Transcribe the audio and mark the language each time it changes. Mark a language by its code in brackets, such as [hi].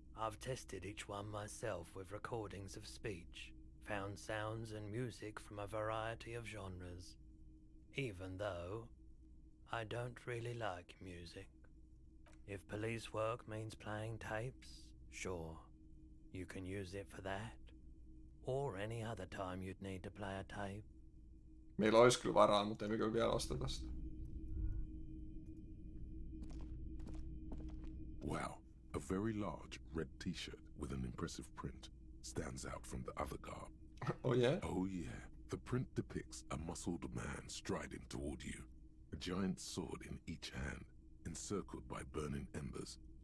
[en] I've tested each one myself with recordings of speech, found sounds and music from a variety of genres, even though I don't really like music. If police work means playing tapes, sure, you can use it for that, or any other time you'd need to play a tape. [fi] Meillä olisi kyllä varaa, mutta emme kyllä vielä osteta sitä. [en] Wow. A very large red t-shirt with an impressive print stands out from the other garb. Oh yeah? Oh yeah. The print depicts a muscled man striding toward you, a giant sword in each hand, encircled by burning embers.